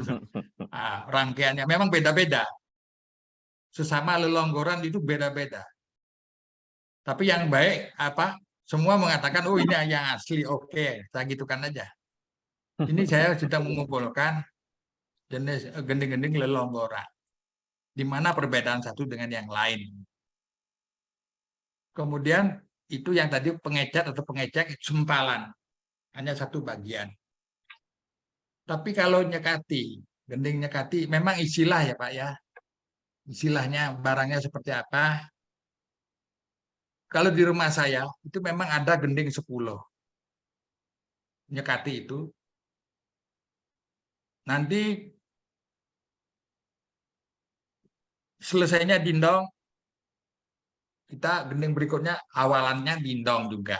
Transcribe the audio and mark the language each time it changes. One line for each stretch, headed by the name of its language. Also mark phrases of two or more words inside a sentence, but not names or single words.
Indonesian: Nah, rangkaiannya memang beda-beda. Sesama lelonggoran itu beda-beda. Tapi yang baik apa? Semua mengatakan, oh ini yang asli, oke, saya gitukan aja. Ini saya sudah mengumpulkan jenis gending-gending lelonggoran. Di mana perbedaan satu dengan yang lain. Kemudian itu yang tadi pengecat atau pengecek sempalan. Hanya satu bagian. Tapi kalau nyekati, gending nyekati, memang istilah ya Pak ya. Istilahnya barangnya seperti apa. Kalau di rumah saya, itu memang ada gending 10. Nyekati itu. Nanti selesainya dindong, kita gending berikutnya awalannya dindong juga.